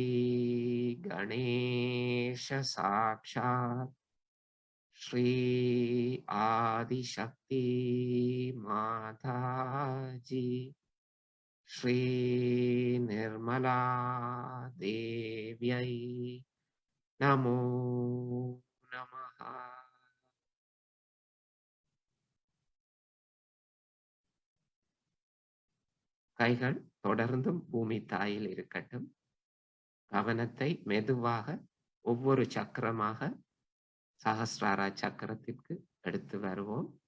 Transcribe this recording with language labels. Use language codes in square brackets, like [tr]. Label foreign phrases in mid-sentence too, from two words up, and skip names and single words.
[sa] गणेश साक्षात् श्री आदिशक्ति माताजी श्री निर्मला देव्यै नमो नमः. [ta] கைகள் தொடர்ந்தும் பூமி தாயில் இருக்கட்டும். கவனத்தை மெதுவாக ஒவ்வொரு சக்கரமாக சஹஸ்ராரா சக்கரத்திற்கு எடுத்து வருவோம்.